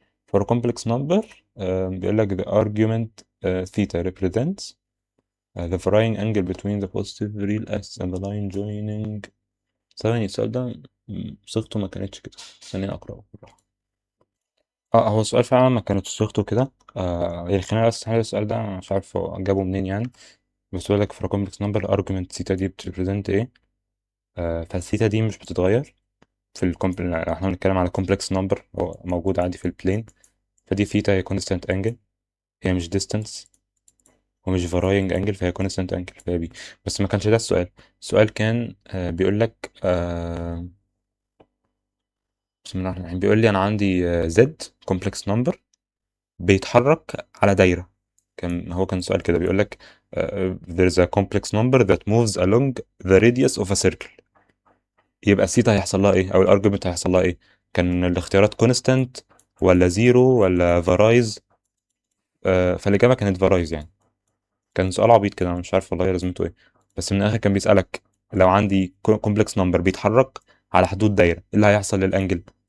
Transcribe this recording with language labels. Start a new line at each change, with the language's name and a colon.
English: for a complex number
Arabic: بيقول لك
English: the argument theta represents the varying angle between the positive real axis and the line joining.
Arabic: ثواني، السؤال ده صيغته ما كانتش كده، خليني اقراه بالراحه. هو السؤال فعلا ما كانتش صيغته كده. يعني خلينا بس نحل السؤال ده، أنا مش عارف هو جابه منين يعني. بس بيقول لك
English: for a complex number argument theta
Arabic: دي بتريبريزنت ايه. فالثيتا دي مش بتتغير في احنا بنتكلم على complex number هو موجود عادي في البلين. فدي ثيتا هي constant angle، هي مش distance ومش varying angle، فهي constant angle فهي بي. بس ما كانش ده السؤال. السؤال كان بيقول لك بسم الله الرحمن الرحيم، بيقول لي انا عندي زد كومبلكس نمبر بيتحرك على دايره. كان سؤال كده بيقول لك
English: there's a complex number that moves along the radius of a circle.
Arabic: يبقى الثيتا هيحصل لها ايه، او الارجيومنت هيحصل لها ايه؟ كان الاختيارات كونستانت ولا زيرو ولا فارايز. فالاجابه كانت فارايز يعني. كان سؤال عبيط كده، انا مش عارف والله لازمته ايه. بس من الاخر كان بيسالك لو عندي كومبلكس نمبر بيتحرك على حدود دايره ايه اللي هيحصل للانجل.